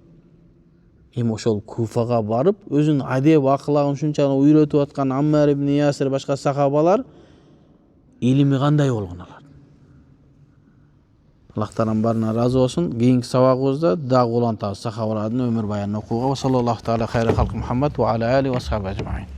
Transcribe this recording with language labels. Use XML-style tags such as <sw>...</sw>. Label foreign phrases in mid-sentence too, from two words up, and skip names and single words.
<ky>Эми ошол Куфага барып, өзүнүн адеп аклагын ушунчалык үйрөтүп аткан Аммар ибн Ясир башка сахабалар илими кандай болгон алар. Аллах Таалам барына разы болсун. Кийинки сабагыбызда дагы улантабыз сахабалардын өмүр баянын окууга.</ky> <ar>صلى الله تعالى خير خلقه محمد وعلى آل وصحبه أجمعين.</ar>